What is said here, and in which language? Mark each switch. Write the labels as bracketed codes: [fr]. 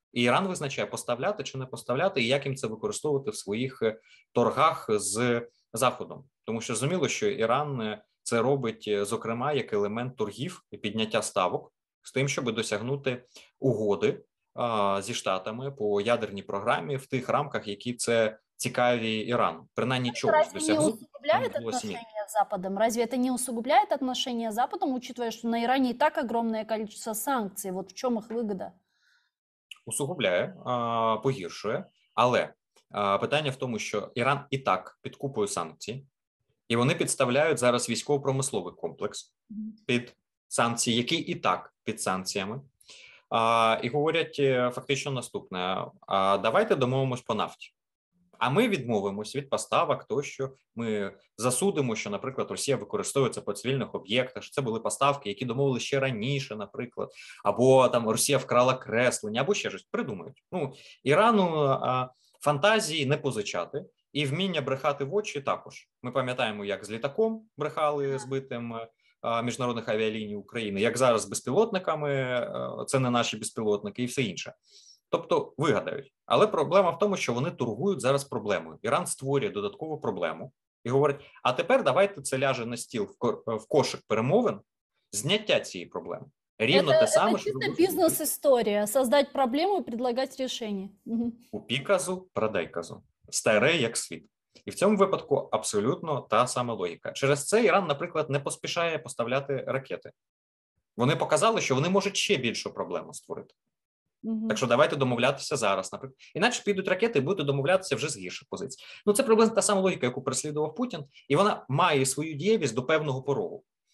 [uk] І Іран визначає, поставляти чи не поставляти, і як їм це використовувати в своїх торгах з Заходом. Тому що зрозуміло, що Іран це робить, зокрема, як елемент торгів і підняття ставок з тим, щоб досягнути угоди зі Штатами по ядерній програмі в тих рамках, які це цікаві Ірану. Принаймні чогось [ru] Разве не [uk] досягнути. [ru] усугубляет отношения с Западом? Разве это не усугубляет отношения с Западом, учитывая, что на Иране и так огромное количество санкций? Вот в чем их выгода? [uk] Усугубляє, погіршує, але питання в тому, що Іран і так під купою санкцій, і вони підставляють зараз військово-промисловий комплекс під санкції, який і так під санкціями, і говорять фактично наступне: давайте домовимось по нафті. А ми відмовимось від поставок, тощо ми засудимо, що, наприклад, Росія використовується по цивільних об'єктах, що це були поставки, які домовили ще раніше, наприклад, або там Росія вкрала креслення, або ще щось придумають. Ну, Ірану фантазії не позичати і вміння брехати в очі також. Ми пам'ятаємо, як з літаком брехали збитим міжнародних авіаліній України, як зараз з безпілотниками, це не наші безпілотники і все інше. Тобто вигадають. Але проблема в тому, що вони торгують зараз проблемою. Іран створює додаткову проблему і говорить, а тепер давайте це ляже на стіл в кошик перемовин зняття цієї проблеми. Рівно те саме, [ru] Это чисто бизнес-история. Создать проблему и предлагать решение. [uk] Купі казу, продай казу. Старе як світ. І в цьому випадку абсолютно та сама логіка. Через це Іран, наприклад, не поспішає поставляти ракети. Вони показали, що вони можуть ще більшу проблему створити. Так що давайте домовлятися зараз, наприклад. Іначе підуть ракети і будуть домовлятися вже з гірших позицій. Ну, це приблизно та сама логіка, яку переслідував Путін, і вона має свою дієвість до певного порогу.